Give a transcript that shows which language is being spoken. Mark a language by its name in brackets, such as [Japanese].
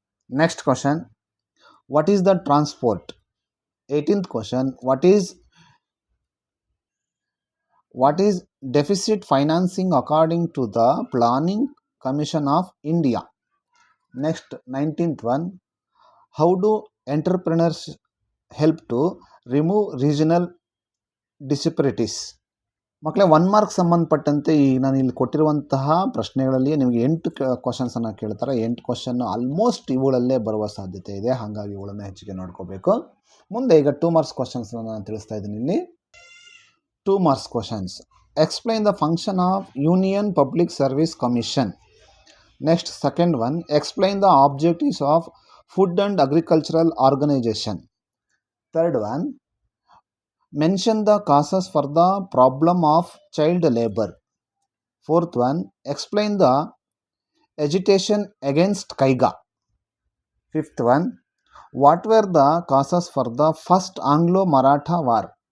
[English] Next question, what is the transport? 18th question, what is deficit financing according to the Planning Commission of India? Next, 19th one, how do entrepreneurs help to remove regional disparities? [Kannada] ಮಕ್ಕಳೇ, 1 mark ಸಂಬಂಧಪಟ್ಟಂತೆ ಈ ನಾನು ಇಲ್ಲಿ ಕೊಟ್ಟಿರುವಂತಹ ಪ್ರಶ್ನೆಗಳಲ್ಲಿ ನಿಮಗೆ 8 ಕ್ವಶನ್ಸನ್ನು ಕೇಳ್ತಾರೆ. 8 question almost ಇವುಗಳಲ್ಲೇ ಬರುವ ಸಾಧ್ಯತೆ ಇದೆ. ಹಾಗಾಗಿ ಇವುಗಳನ್ನು ಹೆಚ್ಚಿಗೆ ನೋಡ್ಕೋಬೇಕು. ಮುಂದೆ ಈಗ 2 ಮಾರ್ಕ್ಸ್ ಕ್ವಶನ್ಸ್ ನಾನು ತಿಳಿಸ್ತಾ ಇದ್ದೀನಿ. [English] ಇಲ್ಲಿ 2 marks questions, explain the function of union public service commission. Next second one, explain the objectives of food and agricultural organisation. Third one, mention the causes for the problem of child labor. Fourth one, explain the agitation against Kaiga. Fifth one, what were the causes for the first Anglo-Maratha war?